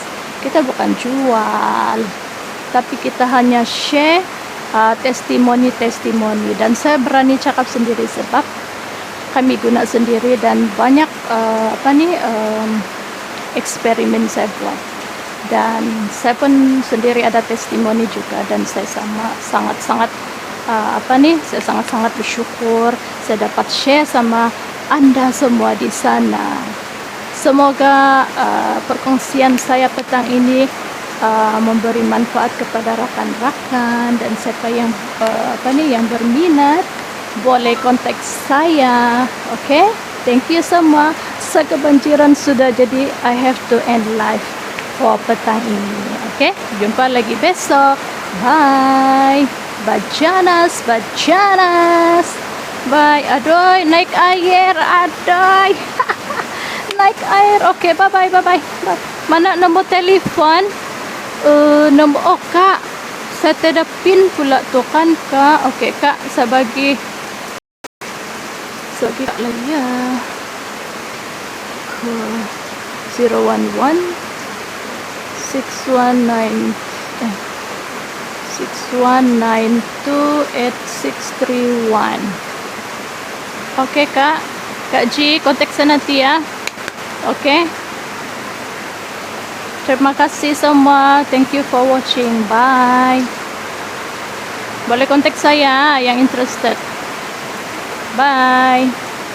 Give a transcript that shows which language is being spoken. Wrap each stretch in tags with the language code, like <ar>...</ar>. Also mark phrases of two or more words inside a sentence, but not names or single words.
<ms>Kita bukan jual, tapi kita hanya share testimoni, dan saya berani cakap sendiri sebab kami guna sendiri dan banyak eksperimen saya buat, dan saya pun sendiri ada testimoni juga, dan saya sangat-sangat saya sangat-sangat bersyukur saya dapat share sama Anda semua di sana. Semoga perkongsian saya petang ini memberi manfaat kepada rakan-rakan, dan siapa yang yang berminat boleh kontak saya. Oke?</ms> <en>Thank you</en> <ms>semua. Kebanjiran sudah, jadi</ms> <en>I have to end live for</en> <ms>petang ini. Oke? Jumpa lagi besok. Bye. Bajanas. Bye. Aduh, naik air. Aduh. Naik air. Oke, bye. Mana nombor telefon? Nombor, oh Kak, saya tidak pin pula tuh kan Kak. Oke Kak, saya bagi Kak lagi ya. 011 619 61928631. Oke Kak Ji, kontak saya nanti ya. Oke. Terima kasih semua.</ms> <en>Thank you for watching. Bye.</en> <ms>Boleh kontak saya yang interested. Bye.</ms>